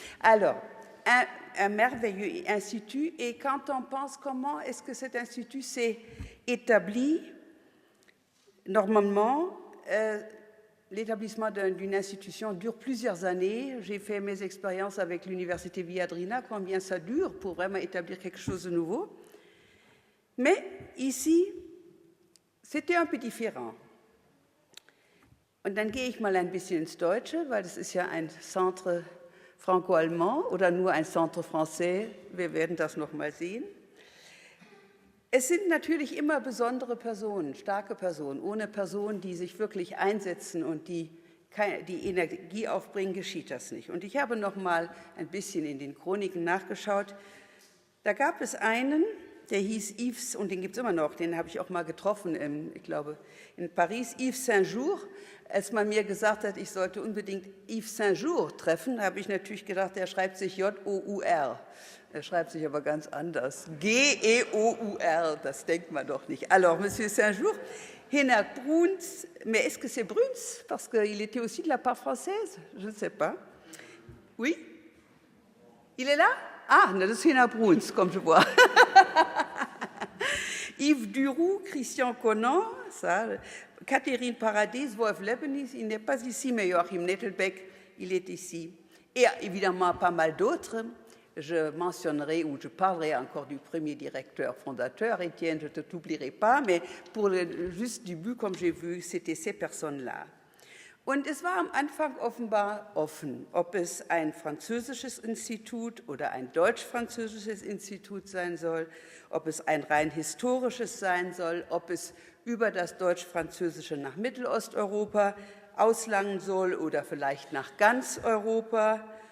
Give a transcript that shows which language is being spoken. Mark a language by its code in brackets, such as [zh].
[fr] Alors, un merveilleux institut. Et quand on pense comment est-ce que cet institut s'est établi, normalement, l'établissement d'une institution dure plusieurs années. J'ai fait mes expériences avec l'université Viadrina, combien ça dure pour vraiment établir quelque chose de nouveau. Mais ici, c'était un peu différent. [de] Und dann gehe ich mal ein bisschen ins Deutsche, weil das ist ja ein Centre franco-allemand oder nur ein Centre français. Wir werden das noch mal sehen. Es sind natürlich immer besondere Personen, starke Personen. Ohne Personen, die sich wirklich einsetzen und die Energie aufbringen, geschieht das nicht. Und ich habe noch mal ein bisschen in den Chroniken nachgeschaut. Da gab es einen, der hieß Yves, und den gibt es immer noch, den habe ich auch mal getroffen, ich glaube, in Paris, Yves Saint-Jour. Als man mir gesagt hat, ich sollte unbedingt Yves Saint-Jour treffen, habe ich natürlich gedacht, der schreibt sich J-O-U-R. Er schreibt sich aber ganz anders. G-E-O-U-R, das denkt man doch nicht. [fr] Alors, Monsieur Saint-Jour, Hénac Bruns, mais est-ce que c'est Bruns? Parce qu'il était aussi de la part française? Je ne sais pas. Oui? Il est là? [de] Ah, das ist Hénac Bruns, [fr] comme je vois. Yves Duroux, Christian Conan, ça, Catherine Paradis, Wolf Lebenis, il n'est pas ici, mais Joachim Nettelbeck, il est ici. Et évidemment, pas mal d'autres. Je mentionnerai ou je parlerai encore du premier directeur fondateur, Étienne, je ne t'oublierai pas, mais pour le juste début, comme j'ai vu, c'était ces personnes-là. [de] Und es war am Anfang offenbar offen, ob es ein französisches Institut oder ein deutsch-französisches Institut sein soll, ob es ein rein historisches sein soll, ob es über das deutsch-französische nach Mittelosteuropa auslangen soll oder vielleicht nach ganz Europa.